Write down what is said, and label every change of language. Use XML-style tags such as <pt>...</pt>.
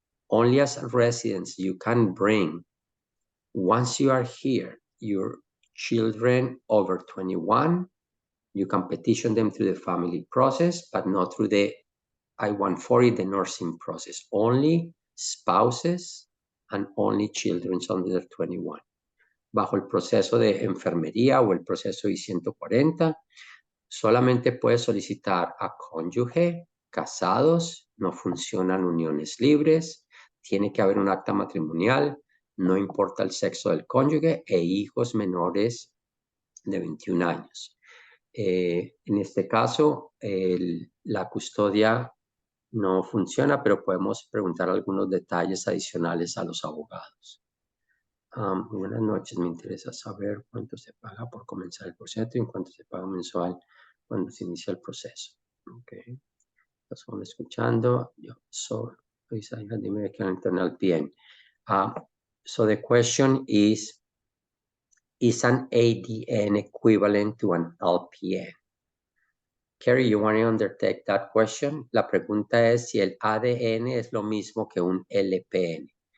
<en>Only as residents you can bring, once you are here, your children over 21, you can petition them through the family process, but not through the I-140, the nursing process. Only spouses and only children under 21.</en> <es>Bajo el proceso de enfermería o el proceso I-140, solamente puedes solicitar a cónyuge, casados, no funcionan uniones libres, tiene que haber un acta matrimonial, no importa el sexo del cónyuge, e hijos menores de 21 años. En este caso, la custodia no funciona, pero podemos preguntar algunos detalles adicionales a los abogados. Buenas noches, me interesa saber cuánto se paga por comenzar el proceso y cuánto se paga mensual cuando se inicia el proceso. Ok, estamos escuchando. Dime que internal bien.</es> <en>So the question is an ADN equivalent to an LPN? Kerry, you want to undertake that question?</en> <es>La pregunta es si el ADN es lo mismo que un LPN.</es>